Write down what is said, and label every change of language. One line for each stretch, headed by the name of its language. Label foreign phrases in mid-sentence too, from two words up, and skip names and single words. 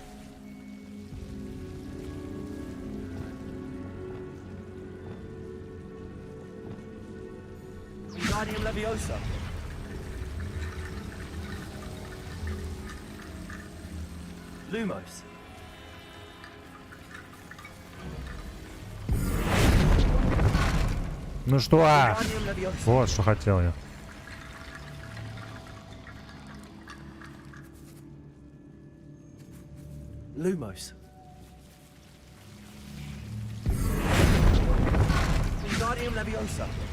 Russian: Wingardium Leviosa. Lumos. Ну что? Wingardium Leviosa. Вот что хотел я. Lumos. Wingardium Leviosa.